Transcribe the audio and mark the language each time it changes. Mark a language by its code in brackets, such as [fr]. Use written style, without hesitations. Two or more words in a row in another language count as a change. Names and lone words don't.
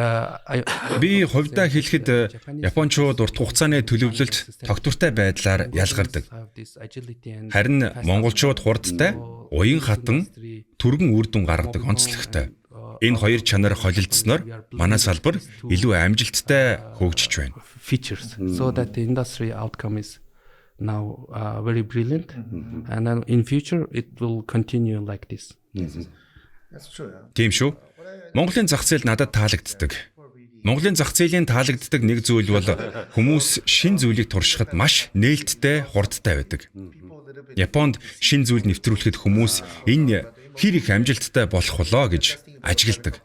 [mn] Би хувьдаа хэлэхэд Япончууд урт хугацааны төлөвлөлт тогтвортой байдлаар ялгардаг. Харин монголчууд хурдтай, уян хатан, түргэн үр дүн гаргадаг онцлогтой. Энэ хоёр чанар холилдсноор манай салбар илүү амжилттай хөгжиж байна. [en] Features so that the industry outcome is now very brilliant and then in future it will continue like this. That's true. [mn] Тийм шүү. Монголын зах зээл надад таалагддаг. Монголын зах зээлийн таалагддаг нэг зүйл бол хүмүүс шин зүйлийг туршихад маш нээлттэй, хурдтай байдаг. Японд шин зүйл нэвтрүүлэхэд хүмүүс энэ хэр их амжилттай болох болоо гэж ажигладаг.